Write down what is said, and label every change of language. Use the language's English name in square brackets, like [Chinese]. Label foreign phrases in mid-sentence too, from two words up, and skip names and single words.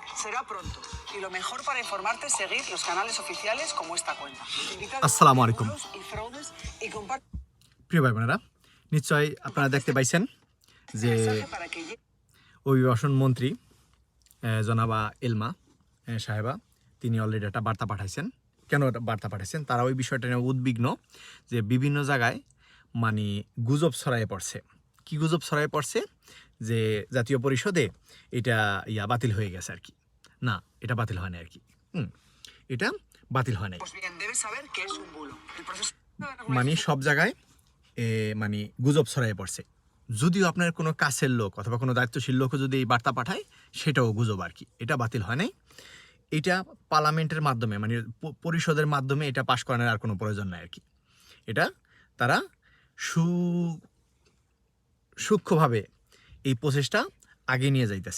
[Spanish] será pronto. Y lo mejor para informarte es seguir los canales oficiales como esta cuenta. [Arabic] السلام عليكم [Spanish] Y fraudes y comparte [Bangla] প্রিয় ভাই বোনেরা, নিশ্চয়ই আপনারা দেখতে পাইছেন যে [Spanish] mensaje para que llegue. [Bangla] অভিবাসন মন্ত্রী জনাবা এলমা সাহেবা তিনি অলরেডি একটা বার্তা পাঠাইছেন। কেন একটা বার্তা পাঠাইছেন? তারা ওই বিষয়টা নিয়ে উদ্বিগ্ন যে বিভিন্ন জায়গায় মানে গুজব ছড়াইয়ে পড়ছে। কি গুজব ছড়াইয়ে পড়ছে? যে জাতীয় পরিষদে এটা বাতিল হয়ে গেছে আর কি। না, এটা বাতিল হয় না আর কি। এটা বাতিল হয় নাই। [Spanish] Pues bien, debes saber que es un bulo. El proceso [Bangla] মানে সব জায়গায় মানে গুজব ছড়াইয়ে পড়ছে। যদিও আপনার কোনো কাছের লোক অথবা কোনো দায়িত্বশীল লোকও যদি এই বার্তা পাঠায়, সেটাও গুজব আর কি। এটা বাতিল হয় নাই। এটা পার্লামেন্টের মাধ্যমে মানে পরিষদের মাধ্যমে এটা পাশ করানোর আর কোনো প্রয়োজন নাই আর কি। এটা তারা সূক্ষ্মভাবে এই প্রসেসটা আগে নিয়ে যাইতেছে।